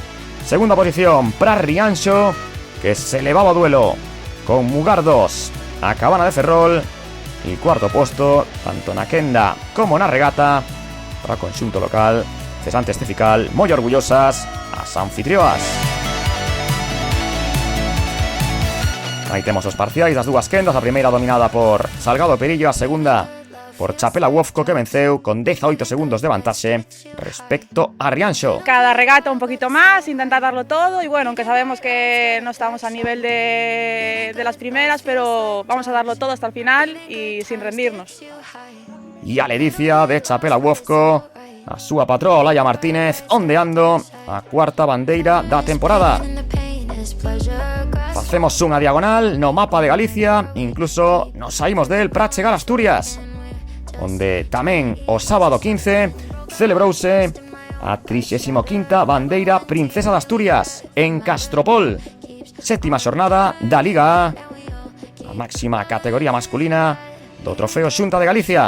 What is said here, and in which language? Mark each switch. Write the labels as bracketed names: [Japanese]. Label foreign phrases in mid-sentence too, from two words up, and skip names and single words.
[Galician] Segunda posición para Rianxo, que se elevaba a duelo con Mugardos a Cabana de Ferrol, e cuarto posto, tanto na quenda como na regata, para o conxunto local Cesantes Cefical, moi orgullosas as anfitrioas. Aí temos os parciais das dúas quendas, a primeira dominada por Salgado Perillo, a segunda por Chapela Wofco, que venceu con 18 segundos de vantaxe respecto a Rianxo. [Spanish] Cada regata un poquito más, intentar darlo todo, y bueno, aunque sabemos que no estamos a nivel de las primeras, pero vamos a darlo todo hasta el final y sin rendirnos. [Galician] E a ledicia de Chapela Wofco, a súa patroa Olaya Martínez, ondeando a cuarta bandeira da temporada. Facemos unha diagonal no mapa de Galicia, incluso nos saímos del para chegar a Asturias, onde tamén o sábado 15 celebrouse a 35ª bandeira Princesa de Asturias en Castropol, sétima xornada da Liga A, a máxima categoría masculina do trofeo Xunta de Galicia.